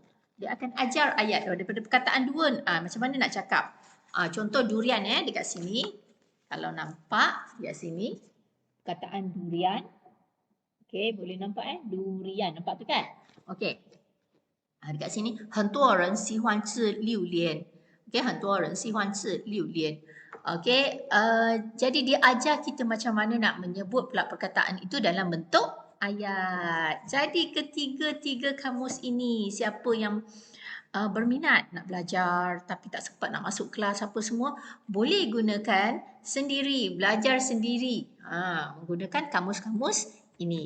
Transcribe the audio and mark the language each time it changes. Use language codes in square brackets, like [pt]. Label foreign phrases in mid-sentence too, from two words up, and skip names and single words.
[ms] Dia akan ajar ayat daripada perkataan dua. Macam mana nak cakap. Contoh durian dekat sini. Kalau nampak dekat sini. Perkataan durian. Okey, boleh nampak durian. Nampak tu kan? Okey. Dekat sini. [zh] 很多人喜欢吃榴莲. Okey, 很多人喜欢吃榴莲. [ms] Okey, jadi dia ajar kita macam mana nak menyebut pula perkataan itu dalam bentuk ayat. Jadi ketiga-tiga kamus ini, siapa yang berminat nak belajar tapi tak sempat nak masuk kelas apa semua, boleh gunakan sendiri, belajar sendiri menggunakan kamus-kamus ini.